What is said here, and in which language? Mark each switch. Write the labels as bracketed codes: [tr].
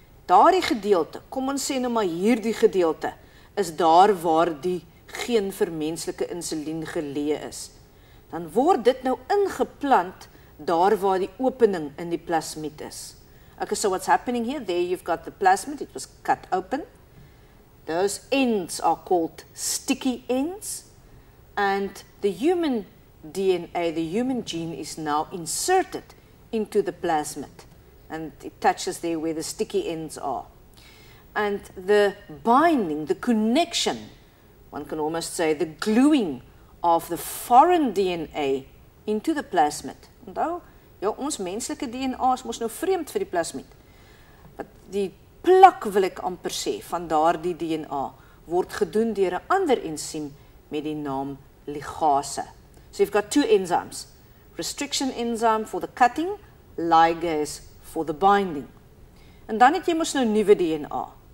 [af] Daardie gedeelte, kom ons sê nou maar hierdie gedeelte, is daar waar die geen vir menslike insulien geleë is. Dan word dit nou ingeplant daar waar die opening in die plasmied is. [en] Okay, so what's happening here? There you've got the plasmid, it was cut open. Those ends are called sticky ends. And the human DNA, the human gene is now inserted into the plasmid. And it touches there where the sticky ends are. And the binding, the connection, one can almost say the gluing of the foreign DNA into the plasmid. [af] Onthou, ja, ons menslike DNA is mos nou vreemd vir die plasmid. Wat die plak wil ek amper sê van daardie DNA word gedoen deur 'n ander ensiem met die naam ligase. [en] So you've got two enzymes. Restriction enzyme for the cutting, ligase for the binding. [af] En dan het jy mos nou nuwe DNA.